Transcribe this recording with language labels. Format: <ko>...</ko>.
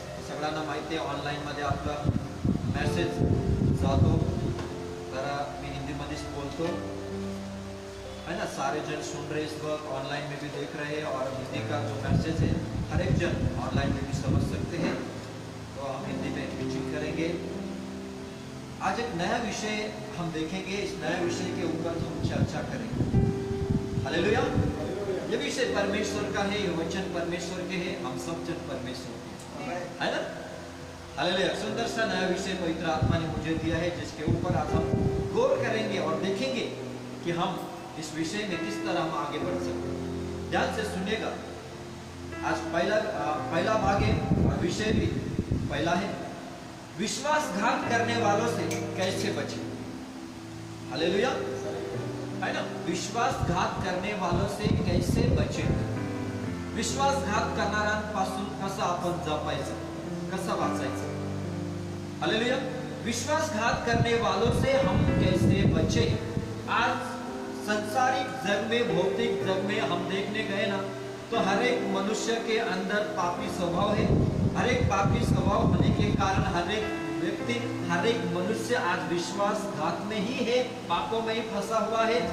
<mr>सगळ्यांना माहिती आहे ऑनलाइन मध्ये आपला मेसेज जातो, तर मी हिंदी मध्येच बोलतो</mr> <hi>है ना। सारे जन सुन रहे इस वक्त, ऑनलाइन में भी देख रहे हैं और हिंदी का जो मैसेज है हर एक जन ऑनलाइन में भी समझ सकते हैं। तो हम हिंदी में टीचिंग करेंगे। आज एक नया विषय हम देखेंगे, इस नए विषय के ऊपर हम चर्चा करेंगे। हालेलुया। ये विषय परमेश्वर का है, ये वचन परमेश्वर के हैं, हम सब जन परमेश्वर के है ना। हालेलुया। सुंदर सा नया विषय पवित्र आत्मा ने मुझे दिया है, जिसके ऊपर आज हम गौर करेंगे और देखेंगे कि हम इस विषय में किस तरह हम आगे बढ़ सकते हैं। ध्यान से सुनिएगा। आज पहला भाग है और विषय भी पहला है, विश्वासघात करने वालों से कैसे बचें। हालेलुया, है ना। विश्वासघात करने वालों से कैसे बचें।</hi> <mr>विश्वासघात करणाऱ्यांपासून कसं आपण जपायचं, कसं वाचायचं। हालेलुया।</mr> <hi>विश्वासघात करने वालों से हम कैसे बचें। आज संसारिक जग में, भौतिक जग में हम देखने गए ना, तो हर एक मनुष्य के अंदर पापी स्वभाव है। हर एक पापी स्वभाव होने के कारण हर एक व्यक्ति, हर एक मनुष्य आज विश्वासघात में ही है, पापों में ही फंसा हुआ है।</hi>